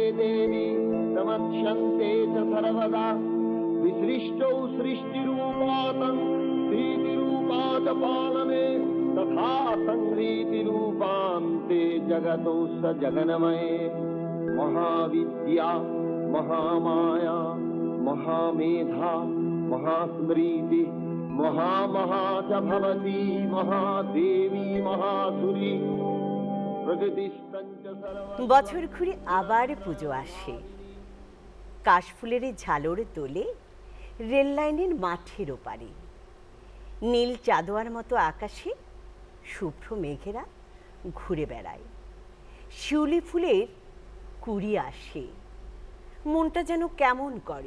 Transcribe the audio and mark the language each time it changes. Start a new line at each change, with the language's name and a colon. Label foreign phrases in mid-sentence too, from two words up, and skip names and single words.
Sanskrit: देवी समक्ष्यन्ते च सर्वदा विसृष्टौ सृष्टिरूपातं प्रीतिरूपात् पालने तथा संहृतिरूपान्ते जगतो स जगन्मये महाविद्या महामाया महामेधा महास्मृति महामहा च भवती महादेवी महासुरी प्रकृतिस्तञ्च सर्वं।
Bangla: বছর ঘুরে আবার পুজো আসে। কাশফুলের ঝালর তোলে রেল লাইনের মাঠের ওপারে, নীল চাঁদোয়ার মতো আকাশে শুভ্র মেঘেরা ঘুরে বেড়ায়। শিউলি ফুলের কুড়ি আসে, মনটা যেন কেমন করে।